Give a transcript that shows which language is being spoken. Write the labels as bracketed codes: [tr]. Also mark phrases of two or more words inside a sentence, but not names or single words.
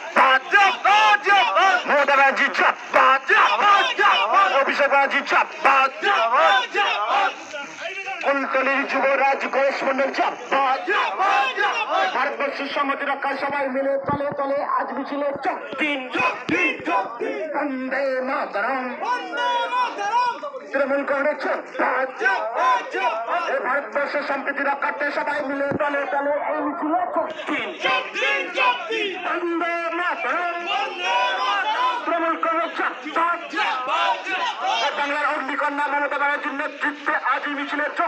[bn] ममता बनर्जी अभिषेक बनर्जी কুলতলির যুবরাজ গণেশ মণ্ডল ভারতবর্ষের সংহতি রক্ষার সবাই মিলে তলে তলে আজ মিছিলে চোখ দিন। वंदे मातरम। তৃণমূল কংগ্রেস এই ভারতবর্ষের সম্প্রীতি রক্ষার্থে সবাই মিলে দলে দলে এই মিছিলে বন্দে মাতরম তৃণমূল কংগ্রেস বাংলার অগ্নিকন্যা মমতা ব্যানার্জির নেতৃত্বে আজ এই মিছিলে